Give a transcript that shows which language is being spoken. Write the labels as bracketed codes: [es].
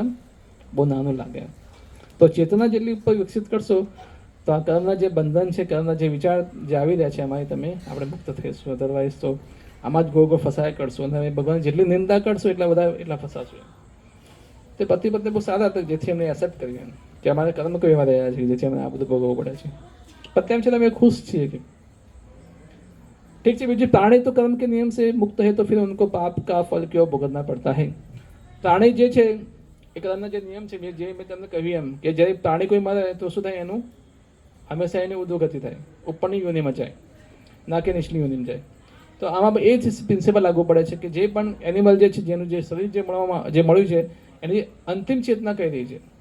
[gu] એકદમ બહુ નાનું લાગે. તો ચેતના જેટલી ઉપર વિકસિત કરશો તો આ કર્મના જે બંધન છે, કર્મના જે વિચાર જે આવી રહ્યા છે એમાં આપણે મુક્ત થઈશું. અધરવાઇઝ તો આમાં જ ગોળ ફસાયા કરશું અને ભગવાન જેટલી નિંદા કરશો એટલા ફસાશું. તે પતિ પત્ની બહુ સારા હતા જેથી એમને એક્સેપ્ટ કર્યું કે અમારે કર્મ કોઈ એવા રહ્યા છે જેથી અમને આ બધું ભોગવવું પડે છે. પતિ એમ છે અમે ખુશ છીએ કે [hi] ठीक है. बीजू प्राणी तो कर्म के नियम से मुक्त है तो फिर उनको पाप का फल क्यों भुगतना पड़ता है? [gu] प्राणी જે છે એ કર્મના જે નિયમ છે જે મેં તમને કહ્યું એમ કે જ્યારે પ્રાણી કોઈ મરે તો શું થાય? એનું હંમેશા એની ઉદ્ધોગતિ થાય, ઉપરની યોનિમાં જાય, ના કે નીચલી યોનિમાં જાય. તો આમાં એ જ પ્રિન્સિપલ લાગુ પડે છે કે જે પણ એનિમલ જે છે, જેનું જે શરીર જે મળ્યું છે એની અંતિમ ચેતના કઈ રહી છે.